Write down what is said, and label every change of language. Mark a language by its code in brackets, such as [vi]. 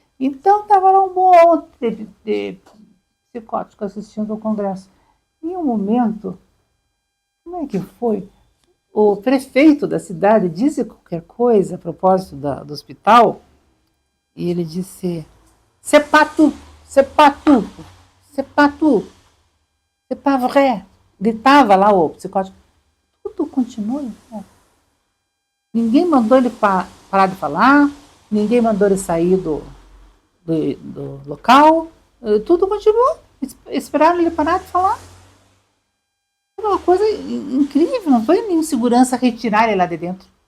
[pt] Então, estava lá um monte de psicóticos assistindo ao congresso. Em um momento, como é que foi? O prefeito da cidade disse qualquer coisa a propósito do hospital, e ele disse, [fr] c'est pas tout, c'est pas tout, c'est pas tout, c'est pas vrai. [pt] Gritava lá o psicótico. Tudo continua igual. Ninguém mandou ele parar de falar, ninguém mandou ele sair do local, tudo continuou. Esperaram ele parar de falar. Era uma coisa incrível, não foi nenhuma segurança retirar ele lá de dentro.